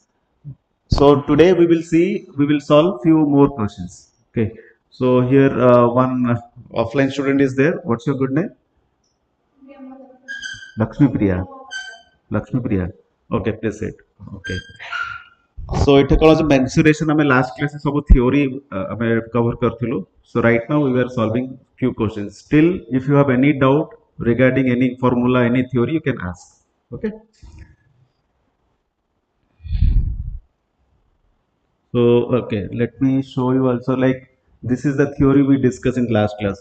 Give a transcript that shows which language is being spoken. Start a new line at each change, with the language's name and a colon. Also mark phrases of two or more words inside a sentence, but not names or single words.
English: So today we will solve few more questions. Okay. So here one offline student is there. What's your good name? Lakshmi Priya. Lakshmi Priya. Okay, please it. Okay. So it calls mensuration.
Odia: ଆମେ
English: last class
Odia: ରେ ସବୁ theory ଆମେ cover କରିଥିଲୁ.
English: So right now we were solving few questions. Still, if you have any doubt regarding any formula, any theory, you can ask. Okay. So okay, let me show you also like this is the theory we discussed in last class.